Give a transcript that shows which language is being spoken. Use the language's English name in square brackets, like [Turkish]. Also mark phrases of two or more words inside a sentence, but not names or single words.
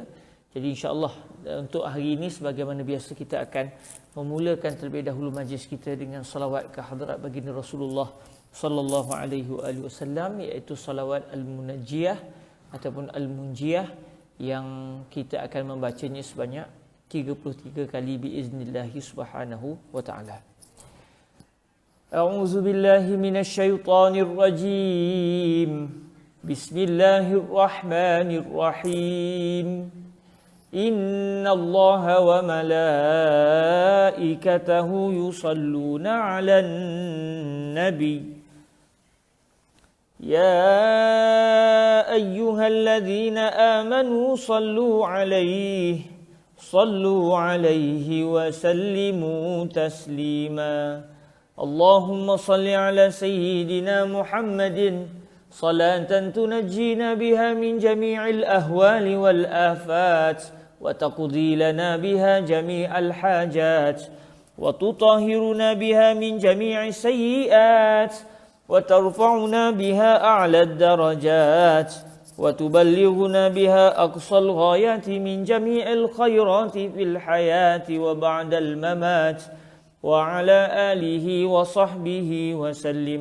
[Malay] Jadi insya-Allah untuk hari ini sebagaimana biasa kita akan memulakan terlebih dahulu majlis kita dengan salawat ke hadrat baginda Rasulullah [Arabic] صلى الله عليه وسلم, [Malay] iaitu salawat al-munajjiyah ataupun al-munjiyah yang kita akan membacanya sebanyak 33 kali [Arabic] بإذن الله سبحانه وتعالى. أعوذ بالله من الشيطان الرجيم. بسم الله الرحمن الرحيم. إن الله وملائكته يصلون على النبي. يا أيها الذين آمنوا صلوا عليه وسلموا تسليما. اللهم صل على سيدنا محمد صلاة تنجينا بها من جميع الأهوال والآفات وتقضي لنا بها جميع الحاجات وتطهرنا بها من جميع السيئات وترفعنا بها أعلى الدرجات وتبلغنا بها أقصى الغايات من جميع الخيرات في الحياة وبعد الممات وعلى آله وصحبه وسلم.